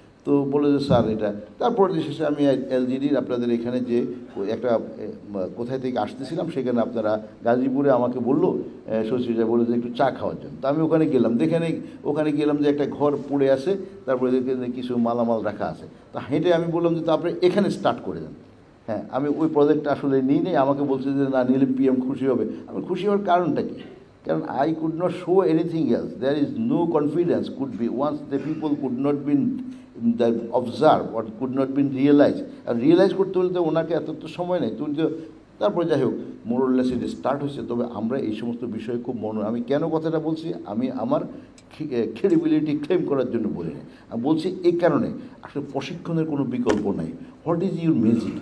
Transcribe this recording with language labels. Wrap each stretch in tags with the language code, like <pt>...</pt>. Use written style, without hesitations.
<bn>তো বলে যে স্যার এটা, তারপরে শেষে আমি এলজিডির আপনাদের এখানে যে একটা কোথায় থেকে আসতেছিলাম সেখানে আপনারা গাজীপুরে আমাকে বললো সচিবরা বলে যে একটু চা খাওয়ার জন্য। তা আমি ওখানে গেলাম, ওখানে গেলাম যে একটা ঘর পড়ে আছে, তারপরে কিছু মালামাল রাখা আছে। তা হেঁটে আমি বললাম যে তারপরে এখানে স্টার্ট করে দেন। হ্যাঁ, আমি ওই প্রজেক্টটা আসলে নিই নেই, আমাকে বলছে যে না নিলে পিএম খুশি হবে। আমি খুশি হওয়ার কারণটা কি?</bn> <en>কারণ I could not show anything else. There is no confidence could be once the people could not be observe or could not be realized.</en> <bn>আর realise করতে হলে তো ওনাকে এত তো সময় নেই, তুমি তো তারপরে যাই হোক মোরলেস এটা স্টার্ট হয়েছে। তবে আমরা এই সমস্ত বিষয়ে খুব আমি কেন কথাটা বলছি, আমি আমার ক্রেডিবিলিটি ক্লেম করার জন্য বলি না, আমি বলছি এই কারণে আসলে প্রশিক্ষণের কোনো বিকল্প নাই।</bn> <en>What is your magic?</en>